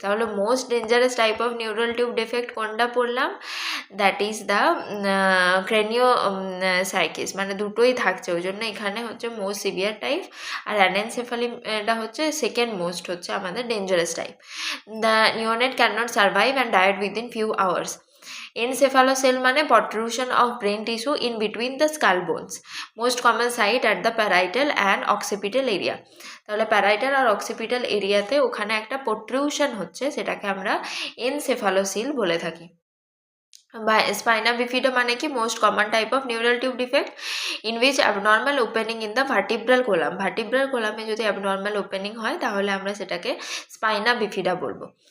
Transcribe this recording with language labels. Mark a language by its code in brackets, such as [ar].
[bn] তাহলে [en] most dangerous type of neural tube defect [bn] কোনটা পড়লাম? [en] that is the cranioschisis, [bn] মানে দুটোই থাকছে, ওই জন্য এখানে হচ্ছে মোস্ট সিভিয়ার টাইপ। আর অ্যানেনসেফালিটা হচ্ছে সেকেন্ড মোস্ট হচ্ছে আমাদের dangerous type. [en] The neonate can not survive and died within few hours. Encephalocele মানে protrusion of brain tissue in between the skull bones. Most common site at the parietal and occipital area. [bn] তাহলে parietal আর occipital এরিয়াতে ওখানে একটা protrusion হচ্ছে, সেটাকে আমরা এনসেফালোসিল বলে থাকি। বা স্পাইনা বিফিডা মানে কি? [en] Most common type of neural tube defect in which abnormal opening in the vertebral column. [bn] Vertebral কোলামে যদি অ্যাবনর্মাল ওপেনিং হয় তাহলে আমরা সেটাকে স্পাইনা বিফিডা বলবো।